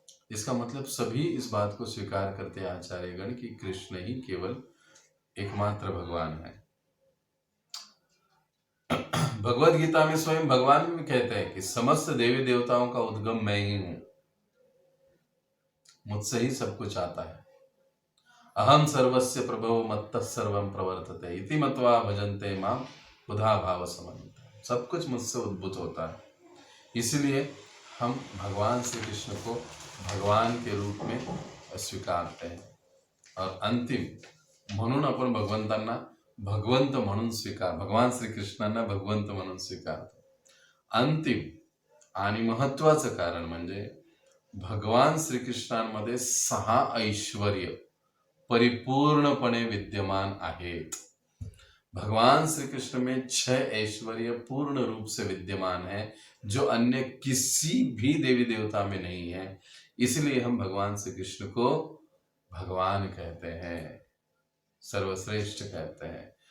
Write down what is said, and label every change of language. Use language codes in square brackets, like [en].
[hi] इसका मतलब सभी इस बात को स्वीकार करते हैं आचार्यगण कि कृष्ण ही केवल एकमात्र भगवान है। भगवद गीता में स्वयं भगवान भी कहते हैं कि समस्त देवी देवताओं का उद्गम मैं ही हूं, मुझसे ही सब कुछ आता है। [sa] अहम सर्वस्य प्रभो मत्तः सर्वं प्रवर्तते इति मत्वा भजन्ते मां बुधा भाव समन्वितः। [hi] सब कुछ मुझसे उद्भूत होता है, इसलिए हम भगवान श्री कृष्ण को भगवान के रूप में स्वीकारते हैं। [mr] और अंतिम म्हणून आपण भगवंतांना भगवंत म्हणून स्वीकार, भगवान श्रीकृष्णांना भगवंत म्हणून स्वीकारतो। अंतिम आणि महत्वाचं कारण म्हणजे भगवान श्रीकृष्णांमध्ये 6 ऐश्वर्य परिपूर्णपणे विद्यमान आहेत। [hi] भगवान श्री कृष्ण में 6 ऐश्वर्य पूर्ण रूप से विद्यमान है, जो अन्य किसी भी देवी देवता में नहीं है। इसलिए हम भगवान श्री कृष्ण को भगवान कहते हैं, सर्वश्रेष्ठ कहते हैं।